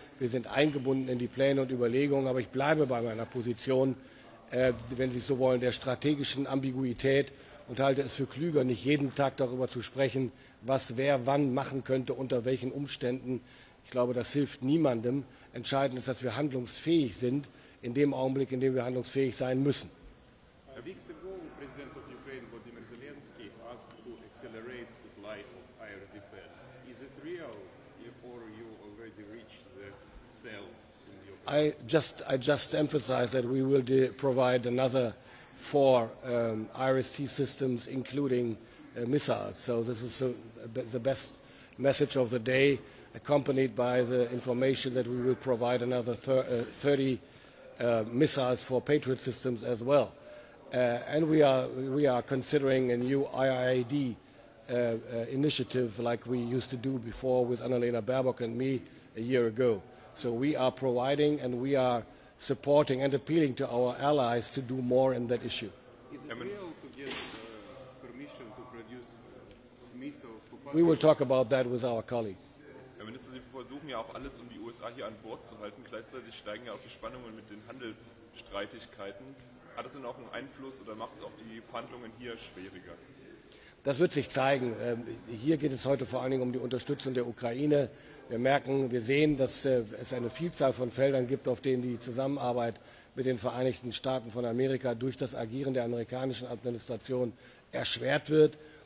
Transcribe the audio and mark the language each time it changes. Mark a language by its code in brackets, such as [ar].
[de] Wir sind eingebunden in die Pläne und Überlegungen, aber ich bleibe bei meiner Position, wenn Sie so wollen, der strategischen Ambiguität und halte es für klüger, nicht jeden Tag darüber zu sprechen, was wer wann machen könnte, unter welchen Umständen. Ich glaube, das hilft niemandem. Entscheidend ist, dass wir handlungsfähig sind, in dem Augenblick, in dem wir handlungsfähig sein müssen. [en] A week ago, President of Ukraine, Volodymyr Zelensky, asked to accelerate supply of air defense. Is it real, or you already reached the cell in Ukraine? I just emphasized that we will provide another 4 IRIS-T systems, including missiles. So this is the best message of the day, accompanied by the information that we will provide another 30 missiles for Patriot systems as well. And we are considering a new IIAD initiative like we used to do before with Annalena Baerbock and me a year ago. So we are providing and we are supporting and appealing to our allies to do more in that issue. Is it real to get permission to produce missiles? We will talk about that with our colleagues. [de] Herr Minister, Sie versuchen ja auch alles, um die USA hier an Bord zu halten. Gleichzeitig steigen ja auch die Spannungen mit den Handelsstreitigkeiten. Hat das denn auch einen Einfluss oder macht es auch die Verhandlungen hier schwieriger? Das wird sich zeigen. Hier geht es heute vor allen Dingen um die Unterstützung der Ukraine. Wir sehen, dass es eine Vielzahl von Feldern gibt, auf denen die Zusammenarbeit mit den Vereinigten Staaten von Amerika durch das Agieren der amerikanischen Administration erschwert wird.